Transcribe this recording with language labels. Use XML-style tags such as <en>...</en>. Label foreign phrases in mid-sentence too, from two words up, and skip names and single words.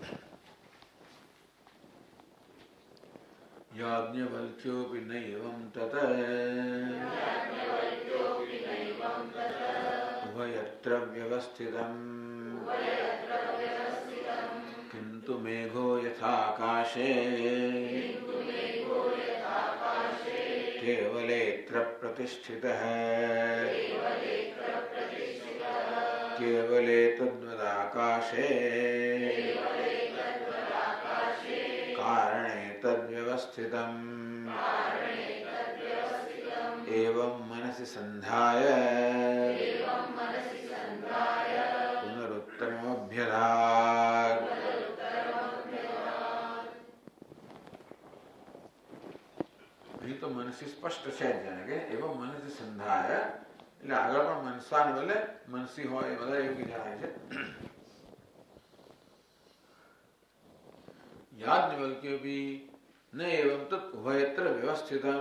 <sa>याज्ञवल्क्योपी नैवं तत उभयत्र व्यवस्थितम किंतु मेघो यथाकाशे केवलेत्र प्रतिष्ठितः केवले तद्वदाकाशे कारणे तद्व्यवस्थितम् एवं मनसि संधाय पुनरुत्तरमभ्यधात्.</sa> <gu>અહીં તો મનસી સ્પષ્ટ છે જ જાણે કે એવો</gu> <sa>मनसी संधाय</sa> <gu>એટલે આગળ પણ મનસા ને બદલે મનસી હોય એ વધારે યોગ્ય જણાય છે.</gu> <sa>याज्ञवल्क्योपी न एवं तत उभयत्र व्यवस्थितम.</sa>